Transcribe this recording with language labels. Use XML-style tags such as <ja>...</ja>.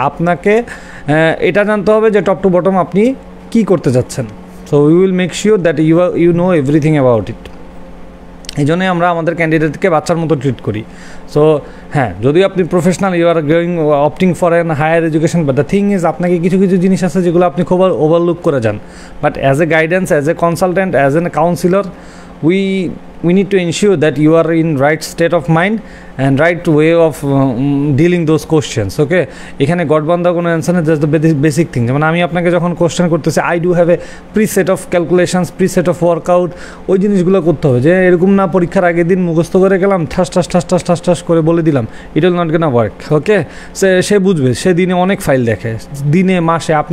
<bn>আপনাকে এটা জানতে হবে যে টপ টু বটম আপনি কী করতে যাচ্ছেন।</bn> <en>So we will make sure that you know everything about it.</en> <bn>এই জন্যই আমরা আমাদের ক্যান্ডিডেটকে বাচ্চার মতো ট্রিট করি। সো হ্যাঁ, যদিও আপনি professional,</bn> <en>you are going opting for an higher education, but the thing is</en> <bn>আপনাকে কিছু কিছু জিনিস আছে যেগুলো আপনি খুব ওভারলুক করে যান।</bn> <en>But as a guidance, as a consultant, as an counsellor, we need to ensure that you are in right state of mind and right way of dealing those questions. Okay,</en> <bn>এখানে গডবান্ধা কোনো answer না,</bn> <en>Just the basic thing.</en> <bn>যেমন আমি আপনাকে যখন question করতেছি,</bn> <en>I do have a pre set of calculations, pre set of workout,</en> <bn>ওই জিনিসগুলো করতে হবে। যে এরকম না পরীক্ষার আগের দিন মুখস্থ করে গেলাম, ঠাস ঠাস ঠাস ঠাস ঠাস ঠাস করে বলে দিলাম,</bn> <en>It will not gonna work.</en> <bn>ওকে, সে বুঝবে, সে দিনে অনেক ফাইল দেখে, দিনে মাসে।</bn>